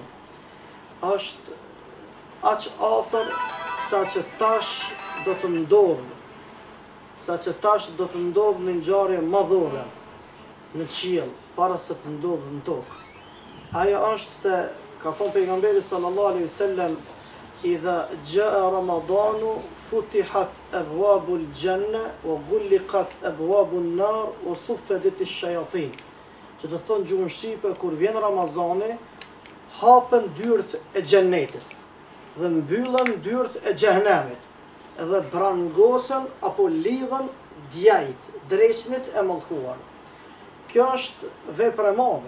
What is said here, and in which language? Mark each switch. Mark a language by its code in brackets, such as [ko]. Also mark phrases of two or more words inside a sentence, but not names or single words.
[sq] Është aq afër sa që tash do të ndodh në ngjarje madhore në qiell para se të ndodhë në tokë. Aja është se ka thonë pejgamberi [ar] صلى الله عليه وسلم إذا جاء رمضان فتحت أبواب الجنة وغلقت أبواب النار وصفدت الشياطين. [sq] që të thonë gjuhën shqipe, kur vjen Ramazani, hapen dyert e xhenetit dhe mbyllen dyert e xhehenemit, edhe brangosen apo lidhen djajt, dreqnit e mallkuar. Kjo është vepër e madhe.